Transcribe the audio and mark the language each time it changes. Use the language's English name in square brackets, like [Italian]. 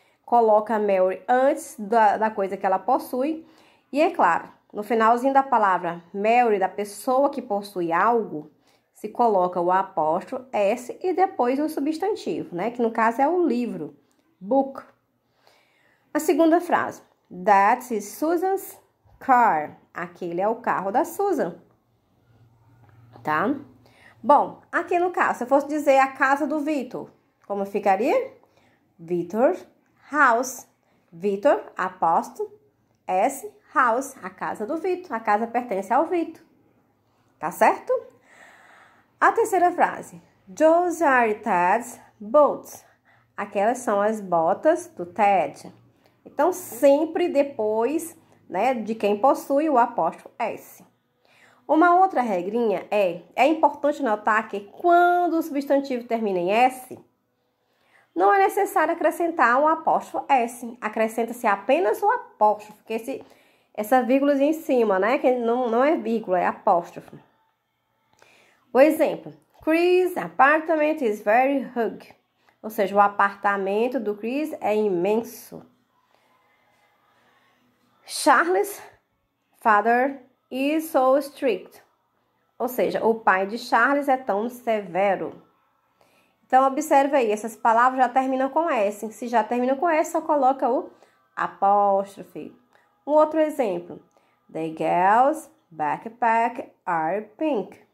[Portuguese] Coloca a Mary antes da coisa que ela possui. E é claro, no finalzinho da palavra Mary, da pessoa que possui algo, se coloca o apóstrofo S e depois o substantivo, né? Que no caso é o livro, book. A segunda frase, [English] that is Susan's car. [Portuguese] Aquele é o carro da Susan, tá? Bom, aqui no caso, se eu fosse dizer a casa do Vitor, como ficaria? Vitor house. Vitor, apóstrofo, S, house, a casa do Vitor. A casa pertence ao Vitor. Tá certo? A terceira frase. [English] Those are Ted's boots. [Portuguese] Aquelas são as botas do Ted. Então, sempre depois, né, de quem possui o apóstrofo S. Uma outra regrinha é importante notar que quando o substantivo termina em S, não é necessário acrescentar um apóstrofo S. Acrescenta-se apenas o apóstrofo, porque essa vírgulazinha em cima, né? Que não é vírgula, é apóstrofo. O exemplo. [English] Chris' apartment is very big. [Portuguese] Ou seja, o apartamento do Chris é imenso. [English] Charles' father is so strict. [Portuguese] Ou seja, o pai de Charles é tão severo. Então, observe aí, essas palavras já terminam com S. Se já termina com S, só coloca o apóstrofe. Um outro exemplo. [English] The girls' backpack are pink.